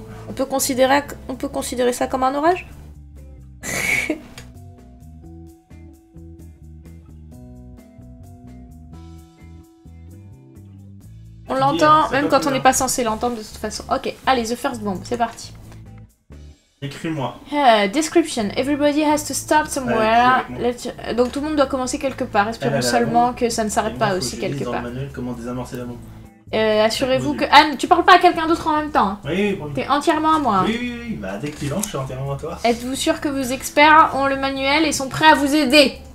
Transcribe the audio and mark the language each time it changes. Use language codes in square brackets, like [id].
[fr] On peut considérer ça comme un orage? On l'entend, même quand on n'est pas censé l'entendre de toute façon. Ok, allez, [en] the first bomb, [fr] c'est parti. Écris-moi. Description. [en] Everybody has to start somewhere. [fr] Donc tout le monde doit commencer quelque part. Espérons seulement que ça ne s'arrête pas aussi quelque part. Comment désamorcer la bombe. Assurez-vous que... Anne, tu parles pas à quelqu'un d'autre en même temps. Hein. Oui, T'es entièrement à moi. Hein. Oui. Bah dès que tu lances, je suis entièrement à toi. Êtes-vous sûr que vos experts ont le manuel et sont prêts à vous aider?